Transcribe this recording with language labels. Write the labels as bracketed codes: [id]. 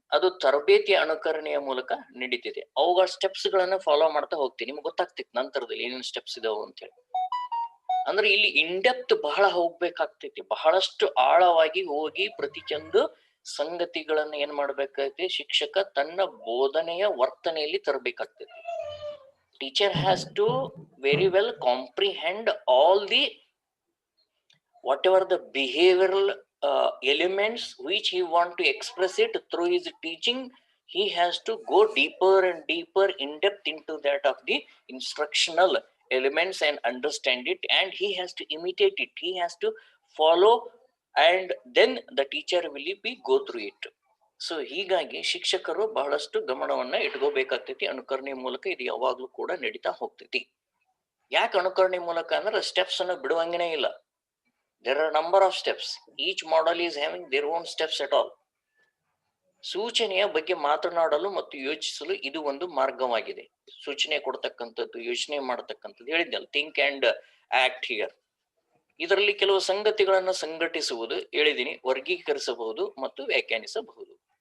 [kn] ಅದು ತರಬೇತಿಯ ಅನುಕರಣೆಯ ಮೂಲಕ ನಡೀತಿದೆ. ಅವುಗಳ ಸ್ಟೆಪ್ಸ್ ಗಳನ್ನ ಫಾಲೋ ಮಾಡ್ತಾ ಹೋಗ್ತೀನಿ, ನಿಮ್ಗೆ ಗೊತ್ತಾಗ್ತೈತಿ ನಂತರದಲ್ಲಿ ಏನೇನು ಸ್ಟೆಪ್ಸ್ ಇದಾವ ಅಂತ ಹೇಳಿ. ಅಂದ್ರೆ ಇಲ್ಲಿ ಇನ್ ಡೆಪ್ತ್ ಬಹಳ ಹೋಗ್ಬೇಕಾಗ್ತೈತಿ, ಬಹಳಷ್ಟು ಆಳವಾಗಿ ಹೋಗಿ ಪ್ರತಿಯೊಂದು ಸಂಗತಿಗಳನ್ನ ಏನ್ ಮಾಡ್ಬೇಕಾಗ್ತದೆ, ಶಿಕ್ಷಕ ತನ್ನ ಬೋಧನೆಯ ವರ್ತನೆಯಲ್ಲಿ ತರಬೇಕಾಗ್ತದೆ. [en] Teacher has to very well comprehend all the whatever the behavioral elements which he want to express it through his teaching. He has to go deeper and deeper in depth into that of the instructional elements and understand it, and he has to imitate it, he has to follow, and then the teacher will be go through it. [kn] So ಹೀಗಾಗಿ ಶಿಕ್ಷಕರು ಬಹಳಷ್ಟು ಗಮನವನ್ನ ಇಟ್ಕೋಬೇಕಾಗ್ತೈತಿ. ಅನುಕರಣೆ ಮೂಲಕ ಇದು ಯಾವಾಗ್ಲೂ ಕೂಡ ನಡೀತಾ ಹೋಗ್ತೈತಿ. ಯಾಕೆ ಅನುಕರಣೆ ಮೂಲಕ ಅಂದ್ರೆ ಸ್ಟೆಪ್ಸ್ ಅನ್ನು ಬಿಡುವಂಗನೇ ಇಲ್ಲ. [en] There are a number of steps. Each model is having their own steps at all. [kn] ಸೂಚನೆಯ ಬಗ್ಗೆ ಮಾತನಾಡಲು ಮತ್ತು ಯೋಚಿಸಲು ಇದು ಒಂದು ಮಾರ್ಗವಾಗಿದೆ. ಸೂಚನೆ ಕೊಡ್ತಕ್ಕಂಥದ್ದು, ಯೋಚನೆ ಮಾಡತಕ್ಕಂಥದ್ದು ಹೇಳಿದ್ನಲ್ಲ, [en] Think and act here. [kn] ಇದರಲ್ಲಿ ಕೆಲವು ಸಂಗತಿಗಳನ್ನು ಸಂಘಟಿಸುವುದು ಹೇಳಿದೀನಿ, ವರ್ಗೀಕರಿಸಬಹುದು ಮತ್ತು ವ್ಯಾಖ್ಯಾನಿಸಬಹುದು.